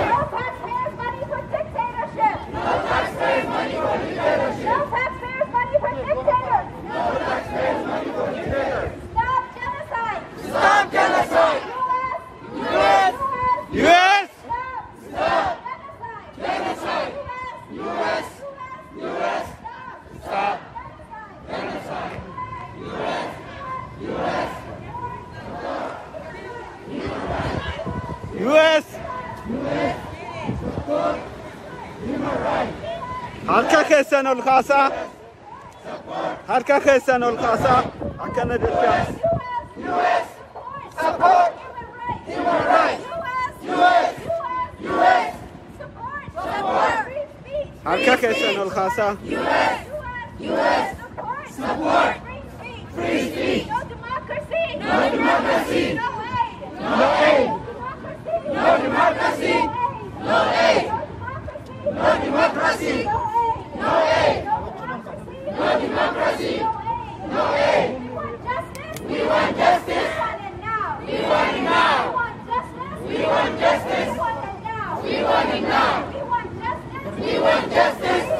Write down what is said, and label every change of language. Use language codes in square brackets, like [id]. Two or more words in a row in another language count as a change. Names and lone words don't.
[en] No taxpayers' money for dictatorship. No taxpayers' money for dictatorship. No taxpayers' money for dictators. No taxpayers' money for dictators. Stop genocide. Stop genocide. U.S. US! Stop. Genocide. U.S. U.S. Stop. Genocide. US! [om] Harka keessan ol kaasaa. Harka keessan ol kaasaa. Akkana jecha. [en] U.S. Support. Human rights. U.S. U.S. Support. Free speech. [om] Harka keessan ol kaasaa. [en] U.S. Support. Free speech. No democracy. No democracy. No aid. No aid. No democracy. No aid. No democracy. No aid. No democracy. No democracy. No aid. No aid. We want justice. We want justice. We want it now. We want it now. We want justice. We want justice. We want it now. We want it now. We want justice. We want justice.